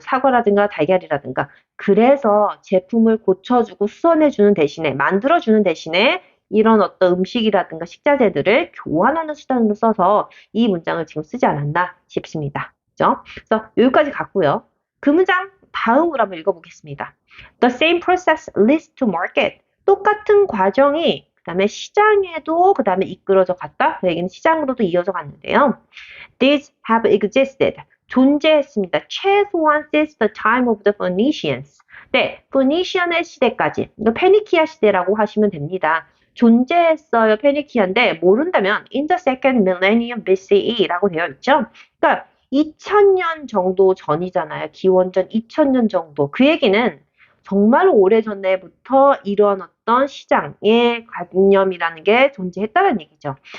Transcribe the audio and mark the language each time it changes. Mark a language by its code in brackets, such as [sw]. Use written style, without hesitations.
[ko] 사과라든가 달걀이라든가. 그래서 제품을 고쳐주고 수선해주는 대신에, 만들어주는 대신에 이런 어떤 음식이라든가 식자재들을 교환하는 수단으로 써서 이 문장을 지금 쓰지 않았나 싶습니다. 그죠? 그래서 여기까지 갔고요. 그 문장 다음으로 한번 읽어보겠습니다. [en] The same process leads to market. [ko] 똑같은 과정이 그 다음에 시장에도 그 다음에 이끌어져 갔다. 그 얘기는 시장으로도 이어져 갔는데요. [en] These have existed. [ko] 존재했습니다. 최소한 [en] since the time of the Phoenicians. [ko] 네, Phoenician의 시대까지. 이거 페니키아 시대라고 하시면 됩니다. 존재했어요, 페니키아인데 모른다면 [en] in the second millennium BCE [ko] 라고 되어 있죠. 그러니까 2000년 정도 전이잖아요. 기원전 2000년 정도. 그 얘기는 정말 오래전에부터 이런 어떤 시장의 관념이라는 게 존재했다는 얘기죠.